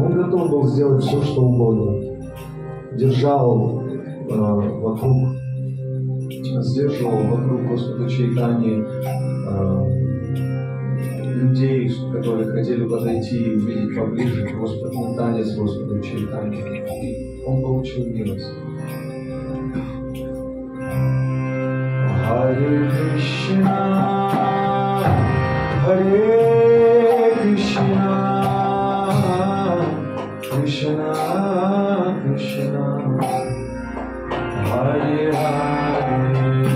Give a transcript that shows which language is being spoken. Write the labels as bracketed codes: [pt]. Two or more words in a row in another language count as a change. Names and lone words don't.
[ru] Он готов был сделать все, что угодно. Держал сдерживал вокруг Господа Чайтаньи людей, которые хотели подойти и увидеть поближе танец Господа Чайтаньи. Он получил милость. [sa] हरे कृष्ण हरे कृष्ण कृष्ण कृष्ण हरे हरे,